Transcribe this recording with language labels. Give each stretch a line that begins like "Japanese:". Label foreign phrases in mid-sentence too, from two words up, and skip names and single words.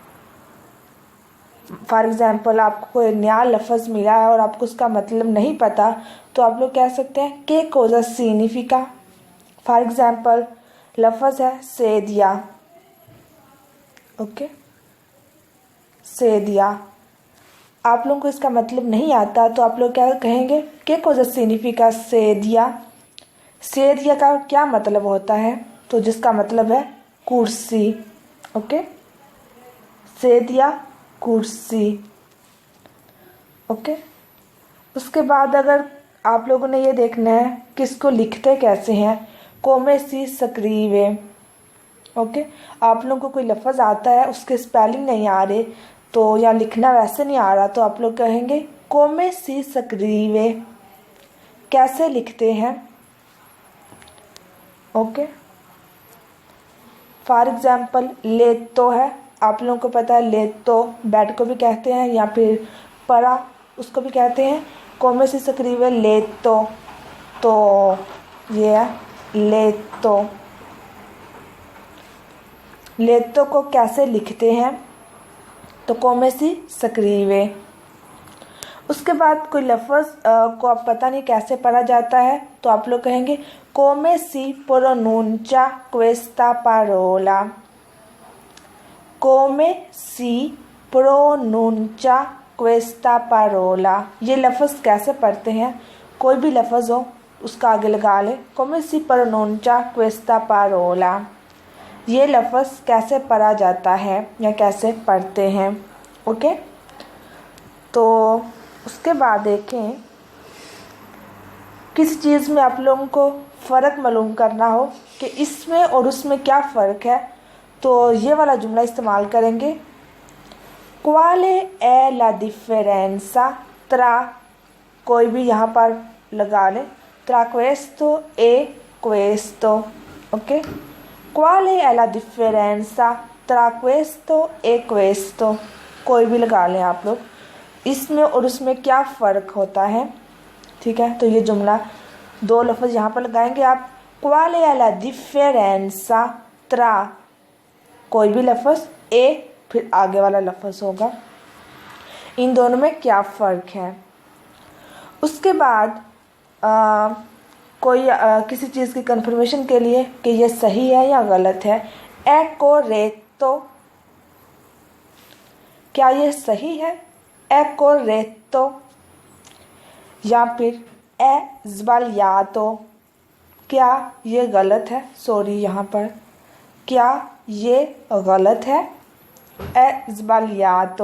English: for example
Hindi: आपको कोई नया लफ्ज़ मिला है और आपको उसका मतलब नहीं पता तो आप लोग कह सकते हैं
Italian: che cosa significa.
English: for example
Hindi: लफ्ज़ है सेदिया, ओके। सेदिया आप लोगों को इसका मतलब नहीं आता तो आप लोग क्या कहेंगे,
Italian: ¿qué cosa significa sedia?
Hindi: सेदिया का क्या मतलब होता है? तो जिसका मतलब है कुर्सी। ओके, सेदिया कुर्सी। ओके, उसके बाद अगर आप लोगों ने ये देखना है किसको लिखते कैसे हैं,
Italian: come si scrive।
Hindi: ओके, आप लोगों को कोई लफ्ज़ आता है उसके स्पेलिंग नहीं आ रहे तो या लिखना वैसे नहीं आ रहा तो आप लोग कहेंगे
Italian: come si scrive,
Hindi: कैसे लिखते हैं। ओके,
English: for example
Hindi: लेतो है, आप लोगों को पता है लेतो बेड को भी कहते हैं या फिर परा उसको भी कहते हैं।
Italian: come si scrive
Hindi: लेतो, तो ये है लेतो। लेतो को कैसे लिखते हैं, तो
Italian: come si scrive।
Hindi: उसके बाद कोई लफ्ज़ को आप पता नहीं कैसे पढ़ा जाता है तो आप लोग कहेंगे
Italian: come si pronuncia questa parola। come si pronuncia questa parola,
Hindi: ये लफ्ज़ कैसे पढ़ते हैं, कोई भी लफ्ज़ हो उसका आगे लगा ले
Italian: come si pronuncia questa parola,
Hindi: ये लफ्ज़ कैसे पढ़ा जाता है या कैसे पढ़ते हैं। ओके, तो उसके बाद देखें किसी चीज़ में आप लोगों को फ़र्क मालूम करना हो कि इसमें और उसमें क्या फ़र्क है तो ये वाला जुमला इस्तेमाल करेंगे,
Italian: quale è la differenza tra,
Hindi: कोई भी यहाँ पर लगा लें,
Italian: tra questo e questo। ओके, quale è la differenza tra questo e questo,
Hindi: कोई भी लगा लें आप लोग, इसमें और उसमें क्या फ़र्क होता है। ठीक है, तो ये जुमला दो लफ्ज़ यहाँ पर लगाएंगे आप,
Italian: quale è la differenza tra,
Hindi: कोई भी लफ्ज़ ए फिर आगे वाला लफ्ज़ होगा, इन दोनों में क्या फ़र्क है। उसके बाद कोई किसी चीज़ की कंफर्मेशन के लिए कि ये सही है या गलत है,
Italian: è corretto,
Hindi: क्या ये सही है,
Italian: è corretto,
Hindi: या फिर
Italian: è sbagliato,
Hindi: क्या ये गलत है, सॉरी यहाँ पर क्या ये गलत है,
Italian: è sbagliato.